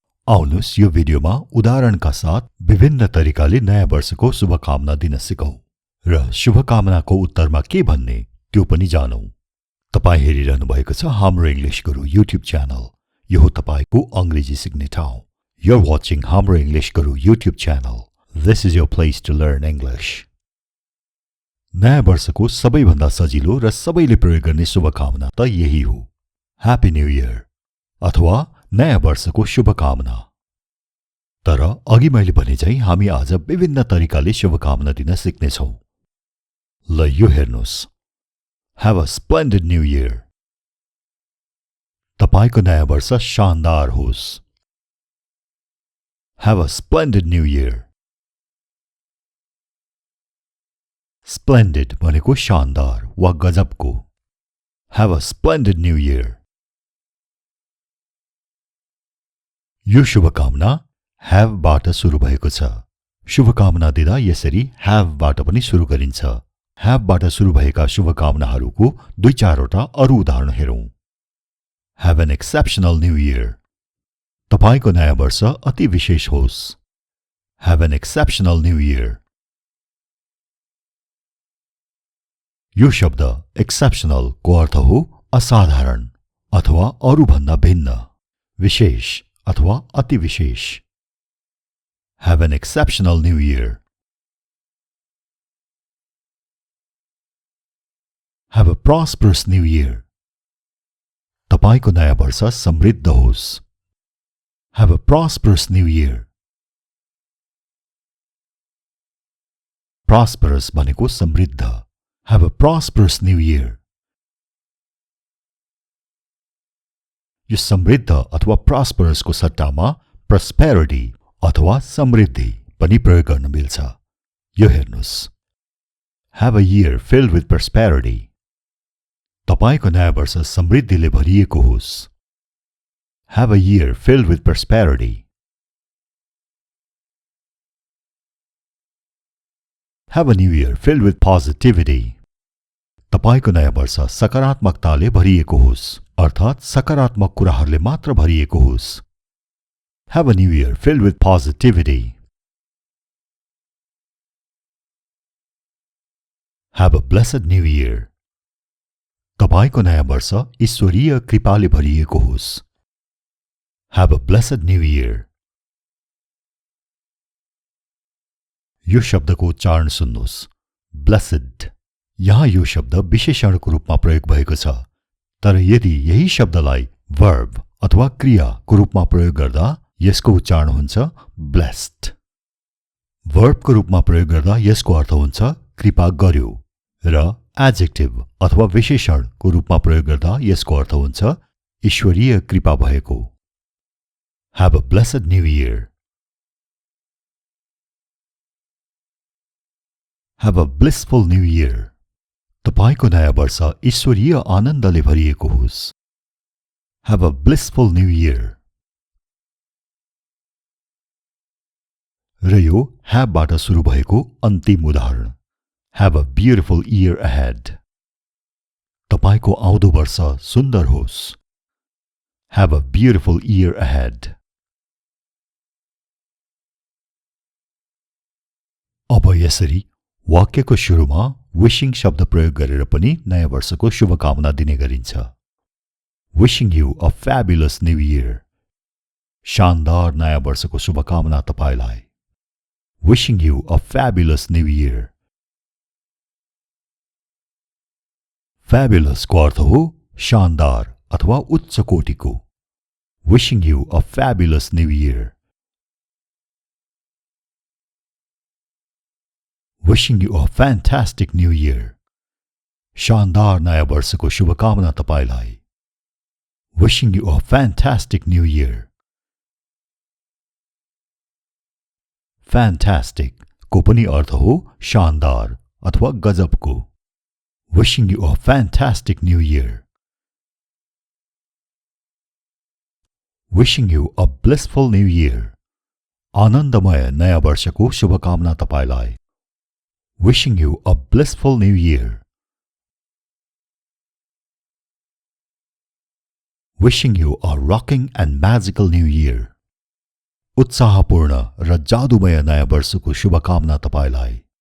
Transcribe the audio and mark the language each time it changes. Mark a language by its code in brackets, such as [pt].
[ne] आउनुस् यो भिडियोमा उदाहरणका साथ विभिन्न तरिकाले नयाँ वर्षको शुभकामना दिन सिकौं र शुभकामनाको उत्तरमा के भन्ने त्यो पनि जानौं। तपाई हेरिरहनु भएको छ हाम्रो इंग्लिश गुरु युट्युब च्यानल। यो हो तपाईको अंग्रेजी सिक्ने ठाउँ। [en] You're watching हाम्रो English Guru YouTube channel. This is your place to learn English. [ne] नयाँ वर्षको सबैभन्दा सजिलो र सबैले प्रयोग गर्ने शुभकामना त यही हो, ह्यापी न्यू इयर अथवा नयाँ वर्षको शुभकामना। तर अघि मैले भने चाहिँ हामी आज विभिन्न तरिकाले शुभकामना दिन सिक्नेछौं। ल यो हेर्नुस्, [en] Have a splendid new year. [ne] तपाईको नयाँ वर्ष शानदार होस्। [en] Have a splendid new year. [ne] Splendid भनेको शानदार वा गजबको। [en] Have a splendid new year. [ne] यो शुभकामना have बाट सुरु भएको छ। शुभकामना दिँदा यसरी have बाट पनि सुरु गरिन्छ। have बाट सुरु भएका शुभकामनाहरूको 2-4 वटा अरु उदाहरण हेरौं। [en] Have an exceptional new year. [ne] तपाईको नयाँ वर्ष अति विशेष होस्। [en] Have an exceptional new year. [ne] यो शब्द exceptional को अर्थ हो असाधारण अथवा अरु भन्दा भिन्न, विशेष अथवा अति विशेष। [en] Have an exceptional new year. Have a prosperous new year. [ne] तपाईको नयाँ वर्ष समृद्ध होस्। [en] Have a prosperous new year. [ne] Prosperous भनेको समृद्ध। [en] Have a prosperous new year. [ne] यो समृद्ध अथवा prosperous को सट्टामा prosperity अथवा समृद्धि पनि प्रयोग गर्न मिल्छ। यो हेर्नुस्, [en] Have a year filled with prosperity. [ne] तपाईको नयाँ वर्ष समृद्धिले भरिएको होस्। [en] Have a year filled with prosperity. Have a new year filled with positivity. [ne] तपाईको नयाँ वर्ष सकारात्मकताले भरिएको होस्, अर्थात् सकारात्मक कुराहरूले मात्र भरिएको होस्। [en] Have a new year filled with positivity. Have a blessed new year. [ne] तपाईको नयाँ वर्ष ईश्वरीय कृपाले भरिएको होस्। [en] Have a blessed new year. [ne] यो शब्दको उच्चारण सुन्नुस्, blessed। यहाँ यो शब्द विशेषणको रूपमा प्रयोग भएको छ, तर यदि यही शब्दलाई verb अथवा क्रियाको रूपमा प्रयोग गर्दा यसको उच्चारण हुन्छ blessed। verb को रूपमा प्रयोग गर्दा यसको अर्थ हुन्छ कृपा गर्यो र adjective अथवा विशेषणको रूपमा प्रयोग गर्दा यसको अर्थ हुन्छ ईश्वरीय कृपा भएको। [en] Have a blessed new year. Have a blissful new year. [ne] तपाईको नयाँ वर्ष ईश्वरीय आनन्दले भरिएको होस्। [en] Have a blissful new year. [ne] र यो have बाट सुरु भएको अन्तिम उदाहरण, [en] Have a beautiful year ahead. [ne] तपाईको आउँदो वर्ष सुन्दर होस्। [en] Have a beautiful year ahead. [ne] अब यसरी वाक्यको सुरुमा wishing शब्द प्रयोग गरेर पनि नयाँ वर्षको शुभकामना दिने गरिन्छ। [en] Wishing you a fabulous new year. [ne] शानदार नयाँ वर्षको शुभकामना तपाईलाई। [en] Wishing you a fabulous new year. [ne] Fabulous को अर्थ हो शानदार अथवा उच्च cortico. [en] Wishing you a fabulous new year. Wishing you a fantastic new year. [ne] शानदार नयाँ वर्षको शुभकामना तपाईलाई। [en] Wishing you a fantastic new year. [ne] Fantastic को पनि अर्थ हो शानदार अथवा गजबको। [en] Wishing you a fantastic new year. Wishing you a blissful new year. [ne] आनन्दमय नयाँ वर्षको शुभकामना तपाईलाई. [en] Wishing you a blissful new year. Wishing you a rocking and magical new year. [ne] उत्साहपूर्ण र जादुमय नयाँ वर्षको शुभकामना तपाईलाई.